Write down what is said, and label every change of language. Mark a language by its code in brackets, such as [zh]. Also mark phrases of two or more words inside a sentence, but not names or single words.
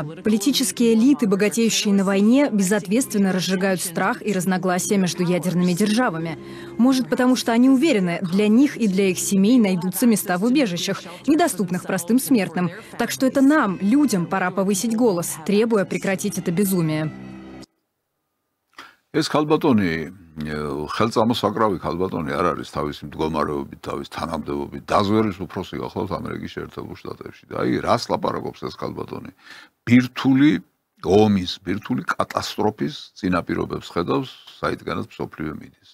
[ru] Политические элиты, богатеющие на войне, безответственно разжигают страх и разногласия между ядерными державами. Может, потому что они уверены, для них и для их семей найдутся места в убежищах, недоступных простым смертным. Так что это нам, людям, пора повысить голос, требуя прекратить это безумие. [ka] ეს ქალბატონი ხელწამოსაკრავი ქალბატონი არ არის თავისი მდგომარეობით, თავის თანამდებობით დაზვერის უფროსი გახლავთ ამერიკის შეერთებულ შტატებში და აი რას ლაპარაკობს ეს ქალბატონი? ბირთვული ომის, ბირთვული კატასტროფის წინაპირობებს ხედავს, საიდანაც მსოფლიო მიდის.